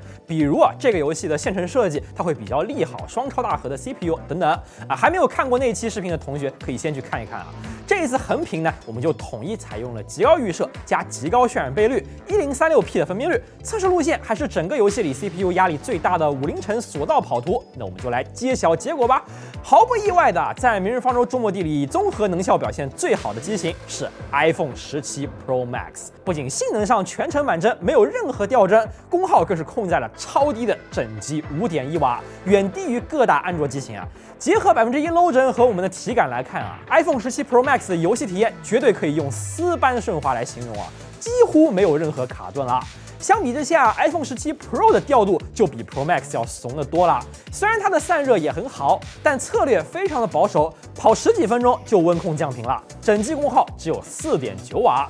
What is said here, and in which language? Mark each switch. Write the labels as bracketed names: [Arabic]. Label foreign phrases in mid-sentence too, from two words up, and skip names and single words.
[Chinese] 比如這個遊戲的線程設計，它會比較利好雙超大核的 CPU 等等。還沒有看過那期視頻的同學，可以先去看一看啊。這一次橫屏呢，我們就統一採用了極高預設加極高渲染倍率，1036P 的分辨率，測試路線還是整個遊戲裡 CPU 壓力最大的50層索道跑圖。那我們就來揭曉結果吧。毫不意外的，在《明日方舟：終末地》裡，綜合能效表現最好的機型是 iPhone 17 Pro Max， 不僅性能上全程滿幀，沒有任何掉幀，功耗更是控在了超低的整機5.1瓦，遠低於各大安卓機型啊。結合1%low 幀和我們的體感來看啊 ，iPhone 17 Pro Max 的遊戲體驗絕對可以用絲般順滑來形容啊，幾乎沒有任何卡頓了。相比之下 ，iPhone 17 Pro 的調度就比 Pro Max 要慫得多了。雖然它的散熱也很好，但策略非常的保守，跑10幾分鐘就溫控降頻了，整機功耗只有4.9瓦。